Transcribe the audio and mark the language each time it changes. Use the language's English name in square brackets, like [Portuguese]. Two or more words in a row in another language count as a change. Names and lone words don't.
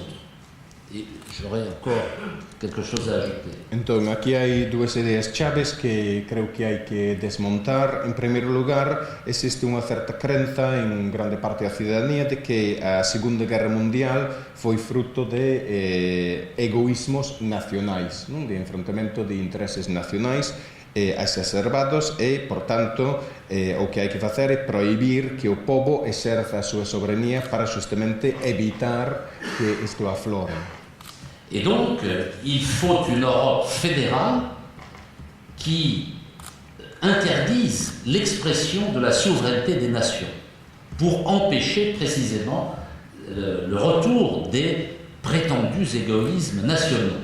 [French] E j'aurais encore quelque chose a ajouter. [Galician] Entón, aquí hai dúas ideas chaves que creo que hai que desmontar. En primeiro lugar, existe unha certa crenza en grande parte da cidadanía de que a Segunda Guerra Mundial foi fruto de egoísmos nacionais, non? De enfrontamento de intereses nacionais exacerbados e, por tanto, o que hai que facer é prohibir que o pobo exerza a súa soberanía para justamente evitar que isto aflore. [French] Et donc, il faut une Europe fédérale qui interdise l'expression de la souveraineté des nations pour empêcher précisément le retour des prétendus égoïsmes nationaux.